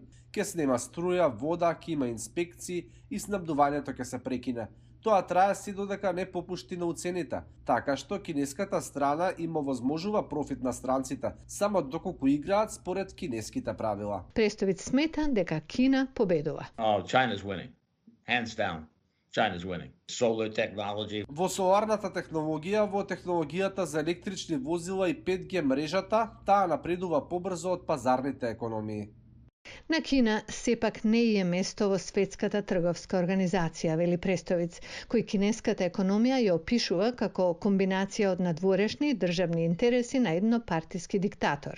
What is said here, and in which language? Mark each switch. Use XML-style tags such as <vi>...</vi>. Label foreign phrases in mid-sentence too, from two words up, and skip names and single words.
<mk>Ќе снема струја, вода, ќе има инспекции и снабдувањето ќе се прекине. Тоа трае си додека не попушти на уцените, така што кинеската страна им овозможува профит на странците, само доколку играат според кинеските правила. Престовиц смета дека Кина победува.</mk> <en>China's winning. Hands down. China's winning. Solar technology.</en> <mk>Во соларната технологија, во технологијата за електрични возила и 5G мрежата, таа напредува побрзо од пазарните економии. На Кина сепак не е место во Светската трговска организација, вели Престовиц, кој кинеската економија ја опишува како комбинација од надворешни и државни интереси на еднопартиски диктатор.</mk>